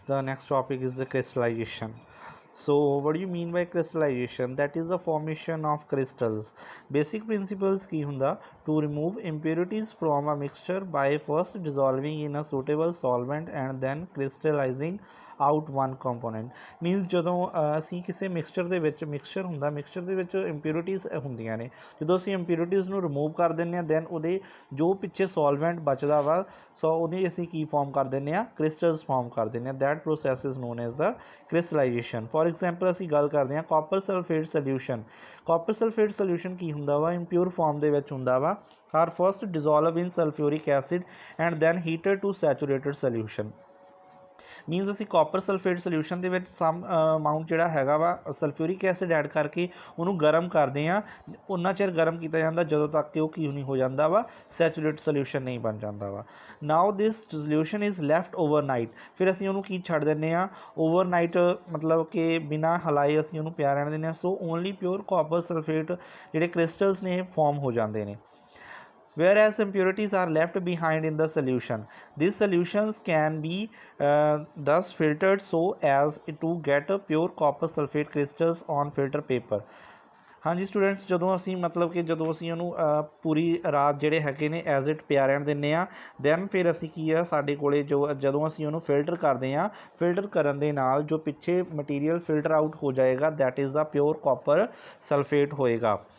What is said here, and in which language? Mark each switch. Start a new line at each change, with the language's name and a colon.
English: The next topic is the crystallization. So, what do you mean by crystallization? That is the formation of crystals. Basic principles
Punjabi: की हुंदा
English: to remove impurities from a mixture by first dissolving in a suitable solvent and then crystallizing out one component.
Punjabi: Means ਜਦੋਂ ਅਸੀਂ ਕਿਸੇ mixture ਦੇ ਵਿੱਚ mixture ਦੇ ਵਿੱਚ ਇੰਪਿਊਰਿਟੀਜ਼ ਹੁੰਦੀਆਂ ਨੇ, ਜਦੋਂ ਅਸੀਂ ਇੰਪਿਊਰਿਟੀਜ਼ ਨੂੰ ਰਿਮੂਵ ਕਰ ਦਿੰਦੇ ਹਾਂ ਦੈਨ ਉਹਦੇ ਜੋ ਪਿੱਛੇ ਸੋਲਵੈਂਟ ਬਚਦਾ ਵਾ ਸੋ ਉਹਦੀ ਅਸੀਂ ਕੀ ਫਾਰਮ ਕਰ ਦਿੰਦੇ ਹਾਂ, ਕ੍ਰਿਸਟਲਸ ਫਾਰਮ ਕਰ ਦਿੰਦੇ ਹਾਂ।
English: That process is known as the crystallisation. For example
Punjabi: ਅਸੀਂ ਗੱਲ ਕਰਦੇ ਹਾਂ
English: Copper sulphate solution.
Punjabi: Copper sulphate solution ਕੀ ਹੁੰਦਾ ਵਾ, ਇੰਪਿਓਰ ਫਾਰਮ ਦੇ ਵਿੱਚ ਹੁੰਦਾ ਵਾ।
English: Are first dissolve in sulphuric acid and then heated to saturated solution.
Punjabi: Means ਅਸੀਂ ਕਾਪਰ ਸਲਫੇਟ ਸੋਲਿਊਸ਼ਨ ਦੇ ਵਿੱਚ ਸਮ ਅਮਾਊਂਟ ਜਿਹੜਾ ਹੈਗਾ ਵਾ ਸਲਫਿਊਰਿਕ ਐਸਿਡ ਐਡ ਕਰਕੇ ਉਹਨੂੰ ਗਰਮ ਕਰਦੇ ਹਾਂ। ਉਨਾ ਚਿਰ ਗਰਮ ਕੀਤਾ ਜਾਂਦਾ ਜਦੋਂ ਤੱਕ ਕਿ ਉਹ ਕੀ ਨਹੀਂ ਹੋ ਜਾਂਦਾ ਵਾ, ਸੈਚੂਰੇਟ ਸੋਲਿਊਸ਼ਨ ਨਹੀਂ ਬਣ ਜਾਂਦਾ ਵਾ।
English: Now this solution is left overnight.
Punjabi: ਫਿਰ ਅਸੀਂ ਉਹਨੂੰ ਕੀ ਛੱਡ ਦਿੰਦੇ ਹਾਂ, ਓਵਰਨਾਈਟ, ਮਤਲਬ ਕਿ ਬਿਨਾਂ ਹਿਲਾਏ ਅਸੀਂ ਉਹਨੂੰ ਪਿਆ ਰਹਿਣ ਦਿੰਦੇ ਹਾਂ।
English: so only pure copper sulphate
Punjabi: ਜਿਹੜੇ ਕ੍ਰਿਸਟਲਸ ਨੇ ਫਾਰਮ ਹੋ ਜਾਂਦੇ ਨੇ,
English: whereas impurities are left behind in the solution. These solutions can be thus filtered so as to get pure copper sulfate crystals on filter paper.
Punjabi: हाँ जी students, ਜਦੋਂ ਅਸੀਂ ਮਤਲਬ ਕਿ ਜਦੋਂ ਅਸੀਂ ਉਹਨੂੰ ਪੂਰੀ ਰਾਤ ਜਿਹੜੇ ਹੈਗੇ ਨੇ ਐਜ਼ ਇਟ ਪਿਆ ਰਹਿਣ ਦਿੰਦੇ ਹਾਂ ਦੈਨ ਫਿਰ ਅਸੀਂ ਕੀ ਆ ਸਾਡੇ ਕੋਲੇ ਜਦੋਂ ਅਸੀਂ ਉਹਨੂੰ ਫਿਲਟਰ ਕਰਦੇ ਹਾਂ, ਫਿਲਟਰ ਕਰਨ ਦੇ ਨਾਲ ਜੋ ਪਿੱਛੇ ਮਟੀਰੀਅਲ ਫਿਲਟਰ ਆਊਟ ਹੋ ਜਾਏਗਾ
English: that is the pure copper sulphate
Punjabi: ਹੋਏਗਾ।